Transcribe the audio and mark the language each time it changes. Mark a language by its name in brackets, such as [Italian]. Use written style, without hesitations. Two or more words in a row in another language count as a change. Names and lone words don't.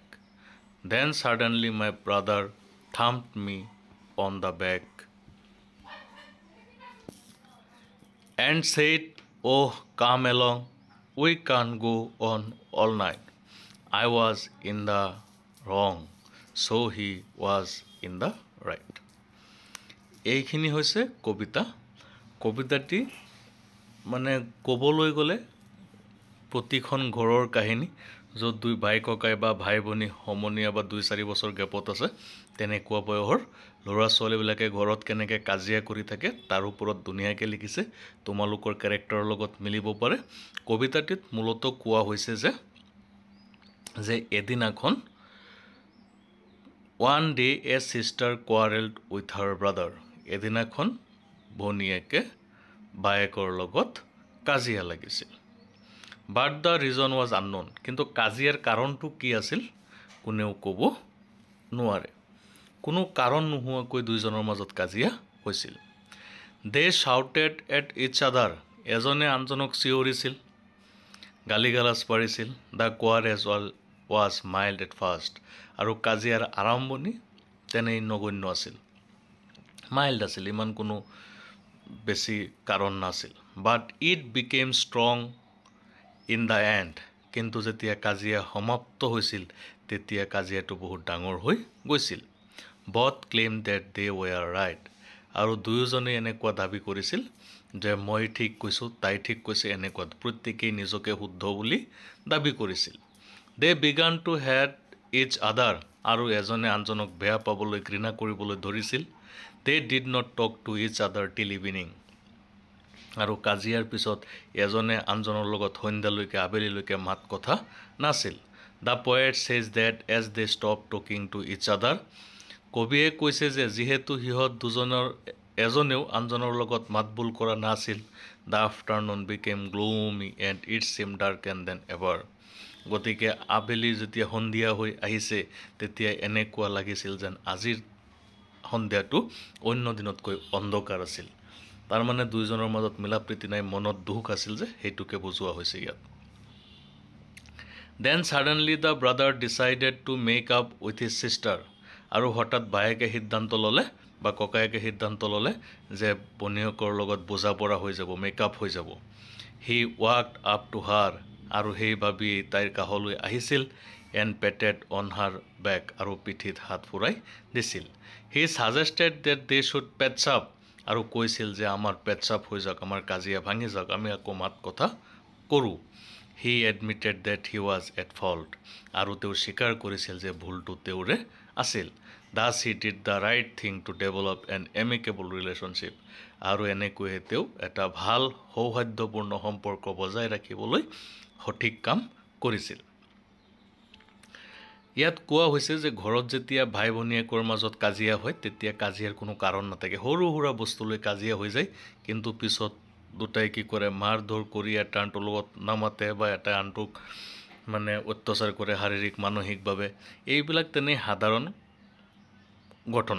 [English] Then suddenly my brother thumped me on the back and said, "Oh, come along, we can't go on all night." I was in the wrong, so he was in the right. [Assamese] এইখিনি হৈছে কবিতা। কবিতাটি মানে ক'বলৈ গ'লে প্ৰতিখন ঘৰৰ কাহিনী, য'ত দুই ভাই ককাই বা ভাই ভনী সমনীয়া বা 2-4 বছৰ গেপত আছে, তেনেকুৱা বয়সৰ ল'ৰা ছোৱালীবিলাকে ঘৰত কেনেকৈ কাজিয়া কৰি থাকে তাৰ ওপৰত ধুনীয়াকৈ লিখিছে। তোমালোকৰ কেৰেক্টাৰৰ লগত মিলিব পাৰে। কবিতাটিত মূলতঃ কোৱা হৈছে যে এদিনাখন [English] One day a sister quarreled with her brother. [Assamese] এদিনাখন ভনীয়েকে বায়েকৰ লগত কাজিয়া লাগিছিল। [English] But the reason was unknown. [Assamese] কিন্তু কাজিয়াৰ কাৰণটো কি আছিল কোনেও ক'ব নোৱাৰে। কোনো কাৰণ নোহোৱাকৈ দুইজনৰ মাজত কাজিয়া হৈছিল। [English] They shouted at each other. [Assamese] এজনে আনজনক চিঞৰিছিল, গালিগালাজ পাৰিছিল। [English] The quarrel was mild at first. [Assamese] আৰু কাজিয়াৰ আৰম্ভণি তেনেই নগণ্য আছিল, মাইল্ড আছিল, ইমান কোনো বেছি কাৰণ নাছিল। [English] But it became strong in the end. [Assamese] কিন্তু যেতিয়া কাজিয়া সমাপ্ত হৈছিল তেতিয়া কাজিয়াটো বহুত ডাঙৰ হৈ গৈছিল। [English] Both claimed that they were right. [Assamese] আৰু দুয়োজনে এনেকুৱা দাবী কৰিছিল যে মই ঠিক কৈছোঁ, তাই ঠিক কৈছে, এনেকুৱা প্ৰত্যেকেই নিজকে শুদ্ধ বুলি দাবী কৰিছিল। [English] They began to hate each other. [Assamese] আৰু এজনে আনজনক বেয়া পাবলৈ ঘৃণা কৰিবলৈ ধৰিছিল। [English] They did not talk to each other till evening. [Assamese] আৰু কাজিয়াৰ পিছত এজনে আনজনৰ লগত সন্ধ্যালৈকে আবেলিলৈকে মাত কথা নাছিল। [English] The poet says that as they stop talking to each other, [Assamese] কবিয়ে কৈছে যে যিহেতু সিহঁত দুজনৰ এজনেও আনজনৰ লগত মাতবোল কৰা নাছিল, [English] the afternoon became gloomy and it seemed darker than ever. [Assamese] গতিকে আবেলি যেতিয়া সন্ধিয়া হৈ আহিছে তেতিয়া এনেকুৱা লাগিছিল যেন আজিৰ সন্ধিয়াটো অন্য দিনতকৈ অন্ধকাৰ আছিল। তাৰ মানে দুইজনৰ মাজত মিলাপ্ৰীতি নাই, মনত দুখ আছিল যে সেইটোকে বুজোৱা হৈছে ইয়াত। [English] Then suddenly the brother decided to make up with his sister. [Assamese] আৰু হঠাৎ বায়েকে সিদ্ধান্ত ল'লে বা ককায়েকে সিদ্ধান্ত ল'লে যে বনীয়কৰ লগত বুজা পৰা হৈ যাব, মেকআপ হৈ যাব। [English] He walked up to her [Assamese] আৰু সেই ভাবি তাইৰ কাষলৈ আহিছিল [English] and patted on her back [Assamese] আৰু পিঠিত হাত ফুৰাই দিছিল। [English] He suggested that they should patch up [Assamese] আৰু কৈছিল যে আমাৰ [English] patch up [Assamese] হৈ যাওক, আমাৰ কাজিয়া ভাঙি যাওক, আমি আকৌ মাত কথা কৰোঁ। [English] He admitted that he was at fault [Assamese] আৰু তেওঁ স্বীকাৰ কৰিছিল যে ভুলটো তেওঁৰে আছিল। [English] Thus he did the right thing to develop an amicable relationship [Assamese] আৰু এনেকৈয়ে তেওঁ এটা ভাল সৌহাৰ্দ্যপূৰ্ণ সম্পৰ্ক বজাই ৰাখিবলৈ সঠিক কাম কৰিছিল। ইয়াত কোৱা হৈছে যে ঘৰত যেতিয়া ভাই ভনীয়েকৰ মাজত কাজিয়া হয় তেতিয়া কাজিয়াৰ কোনো কাৰণ নাথাকে, সৰু সুৰা বস্তুলৈ কাজিয়া হৈ যায়, কিন্তু পিছত দুটাই কি কৰে মাৰ ধৰ কৰি এটা আনটোৰ লগত নামাতে বা এটা আনটোক মানে অত্যাচাৰ কৰে শাৰীৰিক মানসিকভাৱে, এইবিলাক তেনেই সাধাৰণ ঘটনা।